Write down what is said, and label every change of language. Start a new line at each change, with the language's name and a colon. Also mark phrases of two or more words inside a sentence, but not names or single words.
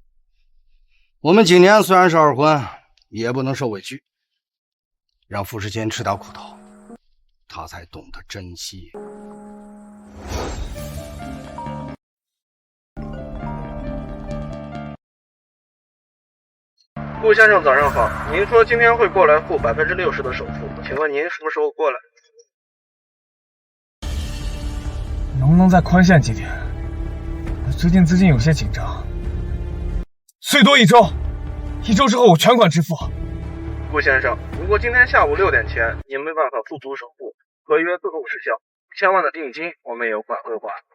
Chinese: 我們景年雖然是二婚，也不能受委屈，讓傅世清吃點苦頭，他才懂得珍惜。顧先生早上好，您說今天會過來付60%的首付，請問您什麼時候過來？能不能再寬限幾天？我最近資金有些緊張，最多1周，1周之後我全款支付。顧先生，如果今天下午6點前您沒辦法付足首付，合約自動失效，1000萬的定金我們也有管會還。